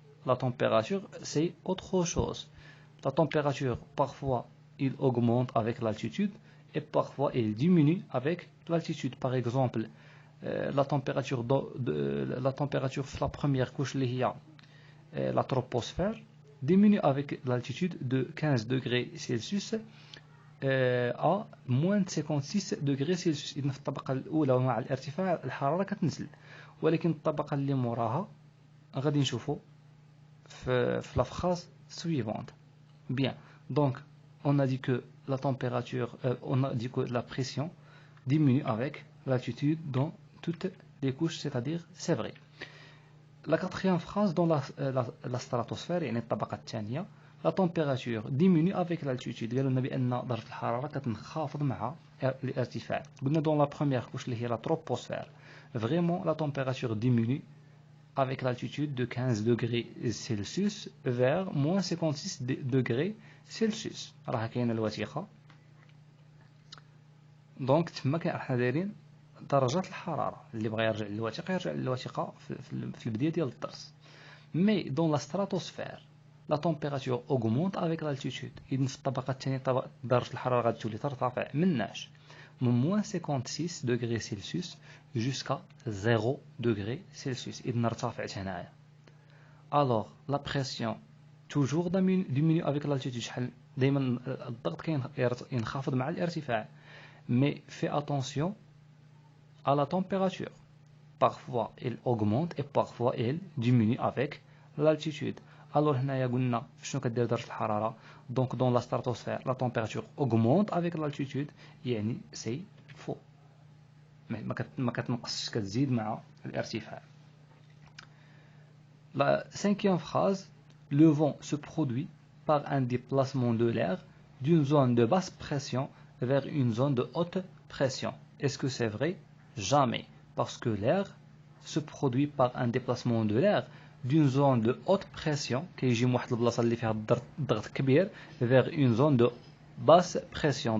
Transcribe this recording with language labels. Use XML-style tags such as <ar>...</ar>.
<fr>La température c'est autre chose. La température parfois il augmente avec l'altitude et parfois il diminue avec l'altitude. Par exemple la température de la première couche</fr> <ar>اللي هي</ar> <fr>la troposphère diminue avec l'altitude de 15 degrés Celsius à moins de 56 degrés Celsius.</fr> <ar>إذن في الطبقة الأولى مع الارتفاع الحرارة كتنزل ولكن الطبقة اللي موراها غادي نشوفوا في</ar> <fr>la phrase suivante. Bien, donc on a dit que la température, on a dit que la pression diminue avec l'altitude dans toutes les couches, c'est-à-dire c'est vrai. La quatrième phrase dans la stratosphère</fr> <ar>يعني الطبقة الثانية</ar> <fr>la température diminue avec l'altitude.</fr> <ar>قالوا لنا بأن درجة الحرارة كتنخفض مع الارتفاع. قلنا</ar> <fr>dans la première couche</fr> <ar>اللي هي</ar> <fr>la troposphère vraiment la température diminue avec l'altitude de 15 degrés Celsius vers moins 56 degrés Celsius.</fr> <ar>راه كاينه الوثيقة. دونك تما حنا دايرين درجات الحرارة. اللي بغى يرجع للوثيقة يرجع للوثيقة في البداية ديال الدرس.</ar> <fr>Mais dans la stratosphère la température augmente avec l'altitude.</fr> <ar>إذن في الطبقة الثانية درجة الحرارة غادي تولي ترتفع مناش من</ar> <fr>moins 56 degrés Celsius</fr> <ar>jusqu'à 0 degrés Celsius. إذن ارتفعت هنايا.</ar> <fr>Alors la pression toujours diminue avec l'altitude.</fr> <ar>شحال دائما الضغط ينخفض مع الارتفاع.</ar> <fr>Mais fais attention à la température. Parfois elle augmente et parfois elle diminue avec l'altitude.</fr> <ar>Alors هنايا قلنا شنو كدير درجة الحرارة.</ar> <fr>Donc dans la stratosphère la température augmente avec l'altitude</fr> <ar>يعني</ar> <fr>c'est faux.</fr> <ar>ما كتنقصش كتزيد مع الارتفاع.</ar> <fr>La cinquième phrase. Le vent se produit par un déplacement de l'air d'une zone de basse pression vers une zone de haute pression. Est-ce que c'est vrai? Jamais. Parce que l'air se produit par un déplacement de l'air d'une zone de haute pression</fr> <ar>كيجي من واحد البلاصه اللي فيها الضغط كبير</ar> <fr>vers une zone de basse pression.</fr>